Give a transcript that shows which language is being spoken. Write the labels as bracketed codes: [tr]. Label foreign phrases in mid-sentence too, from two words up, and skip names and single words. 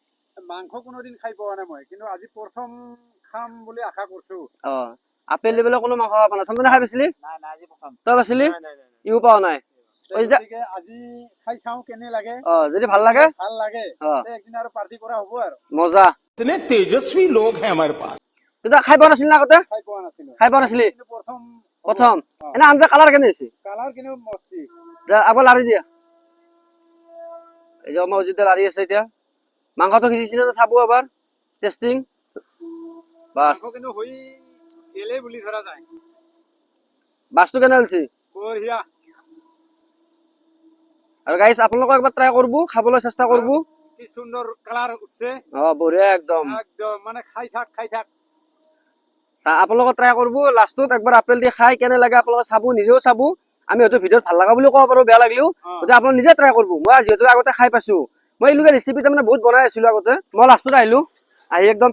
[as] মাংস কোনোদিন খাই পোৱা নাই মই কিন্তু আজি প্ৰথম খাম বুলি আশা কৰিছো আপেল দি পেলাই কোনো মাংস খাব নাই চন্দনে খাই পাইছিলি তই পাইছিলি ইও পোৱা নাই আজি খাই চাওঁ কেনে লাগে যদি ভাল লাগে একদিন আৰু পাৰ্টি কৰা হ'ব আৰু মজা [hi] इतने तेजस्वी लोग हैं हमारे पास [as] তেতিয়া খাই পোৱা নাছিলি না আগতে খাই পোৱা নাছিলি প্ৰথম এনে আঞ্জা কালাৰ কেনে হৈছে কালাৰ কিন্তু মস্তি আকৌ লাৰি দিয়া এই যে আমাৰ অজিত লাৰি আছে এতিয়া মাংসটো সিজিছিলে চাব এবাৰ টেষ্টিং বাস কিন্তু হৈ গেলে বুলি ধৰা যায় বাছটো কেনে হৈছে বঢ়িয়া আৰু গাইছ আপোনালোকে একবাৰ ট্ৰাই কৰিব খাবলৈ চেষ্টা কৰিব [bn] কি সুন্দর কালার উঠছে [as] বঢ়িয়া একদম একদম মানে খাই থাক আপোনালোকে ট্ৰাই কৰিব লাষ্টত একবাৰ আপেল দি খাই কেনে লাগে আপোনালোকে চাব নিজেও চাব আমি হয়তো ভিডিঅ'ত ভাল লগা বুলি ক'ব পাৰো বেয়া লাগিলেও গতিকে আপোনালোকে নিজে ট্ৰাই কৰিব মই যিহেতু আগতে খাই পাইছো মই এনেকুৱা ৰেচিপি তাৰমানে বহুত বনাই আছিলো আগতে মই লাষ্টত আহিলো আহি একদম